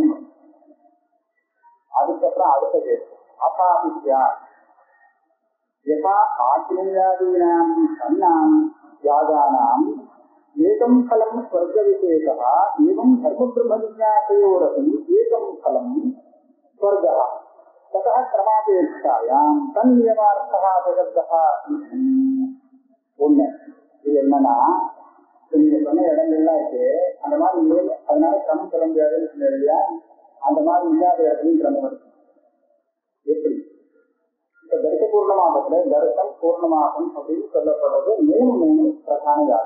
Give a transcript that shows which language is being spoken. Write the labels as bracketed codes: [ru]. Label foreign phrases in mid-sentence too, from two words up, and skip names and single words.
[ta] அதுக்கப்புறம் அடுத்த சேஷம் அசாபித்யா. [sa] यथा आत्मीयादीनां षण्णां यागानाम् एकं फलं स्वर्ग विशेषाः एवं धर्म ब्रह्म जिज्ञासयोरपि एकं फलं स्वर्गः ततः क्रमापेक्षायां तन्नियमार्थः जगतः ஒண்ணு. [ta] இது என்னன்னா நீங்க சொன்ன இடங்கள்லாம் இருக்கு அந்த மாதிரி அதனால கிரமம் சொல்ல முடியாதுன்னு சொன்னீங்க. அந்த மாதிரி இல்லாத இடத்துலையும் கிரமம் இருக்கு. எப்படி இப்ப தரிச பூர்ணமாகத்துல தரிசம் பூர்ணமாகும் அப்படின்னு சொல்லப்படுறது மூணு பிரதான யாகம்.